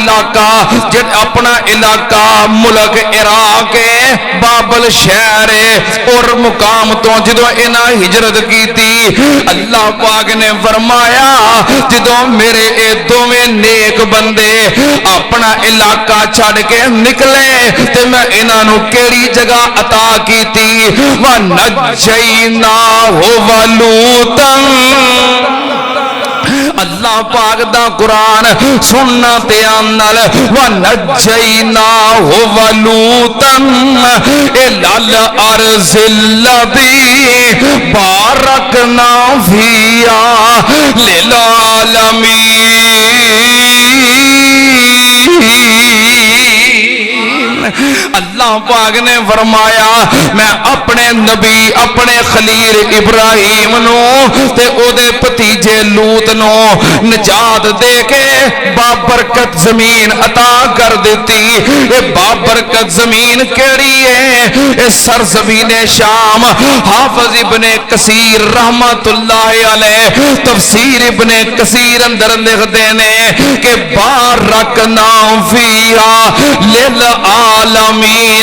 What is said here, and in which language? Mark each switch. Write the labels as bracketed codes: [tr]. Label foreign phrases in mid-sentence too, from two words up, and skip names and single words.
[pa] علاقہ ملک عراق بابل شہر اور مقام تو جدوں انہاں ہجرت کی تھی اللہ پاک نے فرمایا جدوں میرے اے دوویں نیک بندے اپنا علاقہ چھڑ کے نکلے تے میں انہاں نو کیڑی جگہ عطا کیتی [ar] وَنَجَّيْنَاهُ وَلُوطًا. [pa] اللہ پاک دا قرآن سننا تیام نال [ar] وَنَجَّيْنَاهُ وَلُوطًا إِلَى الْأَرْضِ الَّتِي بَارَكْنَا فِيهَا لِلْعَالَمِينَ. [pa] اللہ پاک نے فرمایا میں اپنے نبی اپنے خلیل ابراہیم نو تے او دے پتیجے لوط نو نجات دے کے بابرکت زمین عطا کر دیتی. اے بابرکت زمین کیڑی ہے؟ اے سرزمین شام. [ur] حافظ ابن کثیر رحمت اللہ علیہ تفسیر ابن کثیر اندر لکھتے ہیں کہ [ar] بارکنا فیہا للعالمین.